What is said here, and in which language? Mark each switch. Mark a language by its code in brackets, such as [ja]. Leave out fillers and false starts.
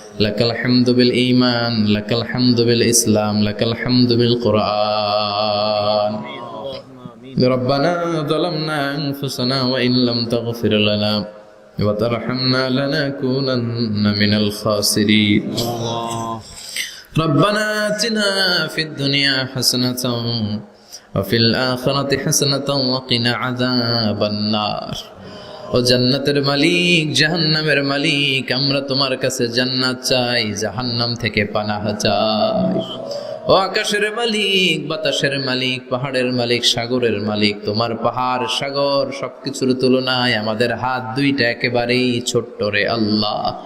[bn] লাকাল হামদু বিল ঈমান, লাকাল হামদু বিল ইসলাম, লাকাল হামদু বিল কুরআন। রব্বানা যালামনা আনফুসানা ওয়া ইন লাম তাগফির লানা ওয়া তারহামনা লানাকুনান্না মিনাল খাসিরিন। [ar] ربنا آتنا في الدنيا حسنة وفي الآخرة حسنة وقنا عذاب النار। [bn] ও জান্নাতের মালিক, জাহান্নামের মালিক, আমরা তোমার কাছে জান্নাত চাই, জাহান্নাম থেকে পানাহ চাই। ও আকাশের মালিক, বাতাসের মালিক, পাহাড়ের মালিক, সাগরের মালিক, তোমার পাহাড় সাগর সবকিছুর তুলনায় আমাদের হাত দুইটা একেবারেই ছোট্ট রে আল্লাহ।